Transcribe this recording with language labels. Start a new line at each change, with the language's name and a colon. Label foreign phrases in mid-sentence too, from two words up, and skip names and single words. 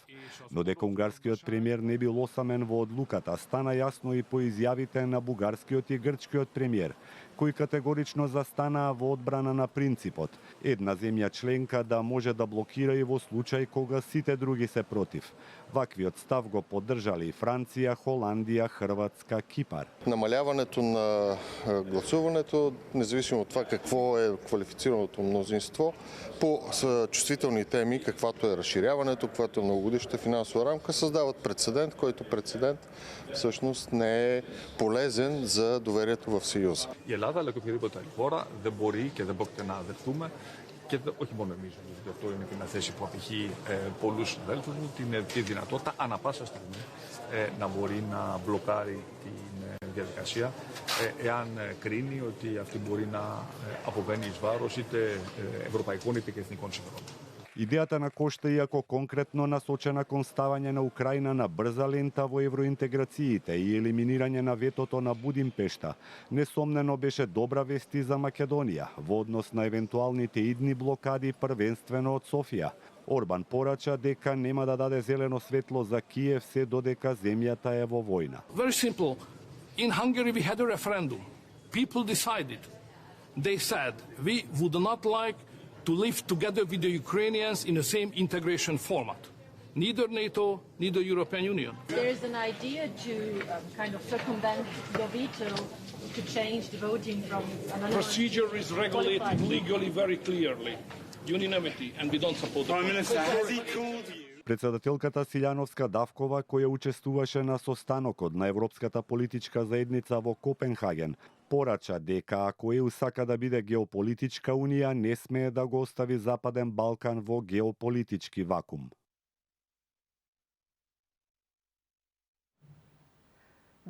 Macedonian: Но дека унгарскиот премиер не бил осамен во одлуката стана јасно и по изјавите на бугарскиот и грчкиот премиер, кои категорично застанаа во одбрана на принципот една земја членка да може да блокира и во случај кога сите други се против. Ваквиот став го поддржале и Франција, Холандија, Хрватска, Кипар.
Bulgarian: Намаляването на гласуването, независимо од това какво е квалифицираното мнозинство, по чувствителни теми, каквато е разширяването, каквато е многогодишната финансова рамка, създават прецедент, който прецедент всъщност не е полезен за доверието в Съюза.
Greek: Η Ελλάδα, αλλά και οποιαδήποτε άλλη χώρα, δεν μπορεί και δεν πρόκειται να δεχτούμε, και όχι μόνο εμείς, γιατί αυτό είναι και μια θέση που απηχεί πολλούς συναδέλφους μου, τη δυνατότητα ανά πάσα στιγμή να μπορεί να μπλοκάρει την διαδικασία, εάν κρίνει ότι αυτή μπορεί να αποβαίνει εις βάρος είτε ευρωπαϊκών είτε και εθνικών συμφερόντων.
Macedonian: Идејата на Кошта, иако конкретно насочена кон ставање на Украина на брза лента во евроинтеграциите и елиминирање на ветото на Будимпешта, несомнено беше добра вести за Македонија во однос на евентуалните идни блокади првенствено од Софија. Орбан порача дека нема да даде зелено светло за Киев се додека земјата е во војна.
English: Very simple. In Hungary we had a referendum. People decided. They said we would not like to live together with the Ukrainians in the same integration format. Neither NATO, neither European Union. There is an idea to kind of circumvent the veto to change the voting from anonymous. Procedure is regulated legally very clearly. Unanimity, and we don't support it.
Macedonian: Председателката Силјановска Давкова, која учествуваше на состанокот на Европската политичка заедница во Копенхаген, порача дека ако ЕУ сака да биде геополитичка унија, не смее да го остави Западен Балкан во геополитички вакуум.